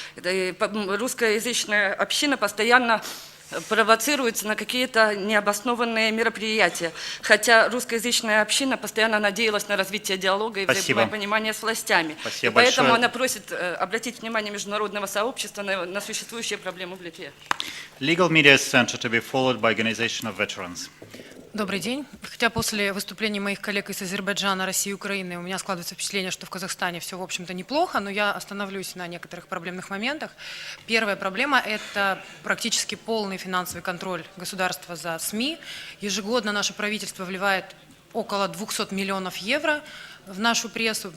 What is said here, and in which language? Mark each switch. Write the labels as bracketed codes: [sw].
[ru] Русскоязычная община постоянно провоцируется на какие-то необоснованные мероприятия, хотя русскоязычная община постоянно надеялась на развитие диалога и взаимопонимания с властями. Спасибо и поэтому большое. она просит обратить внимание международного сообщества на существующие проблемы в Литве. [en] Legal Media Center to be followed by Organization of Veterans. [ru] Добрый день. Хотя после выступлений моих коллег из Азербайджана, России и Украины у меня складывается впечатление, что в Казахстане все, в общем-то, неплохо, но я остановлюсь на некоторых проблемных моментах. Первая проблема – это практически полный финансовый контроль государства за СМИ. Ежегодно наше правительство вливает около 200 миллионов евро в нашу прессу.